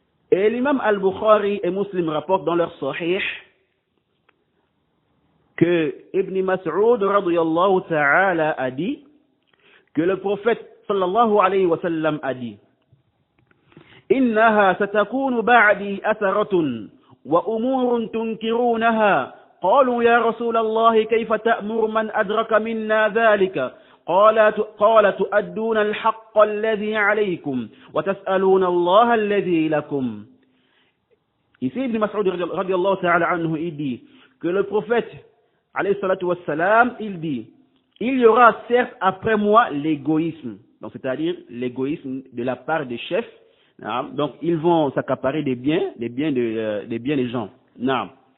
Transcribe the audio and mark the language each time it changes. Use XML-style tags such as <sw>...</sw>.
<fr>Et l'imam Al-Bukhari et Muslim rapportent dans leur sahih que Ibn Mas'ud radiyallahu ta'ala a dit que le prophète sallallahu alayhi wa sallam a dit:</fr> <ar>إنها ستكون بعدي أثرة وأمور تنكرونها. قالوا: يا رسول الله كيف تأمر من أدرك منا ذلك؟ قال: تؤدون الحق الذي عليكم وتسألون الله الذي لكم.</ar> <fr>Ici Ibn Mas'ud radiyallahu ta'ala anhu il dit que le prophète alayhi salatu wassalam il dit: il y aura certes après moi l'égoïsme, donc c'est-à-dire l'égoïsme de la part des chefs. Donc ils vont s'accaparer des biens des gens. Non.</fr>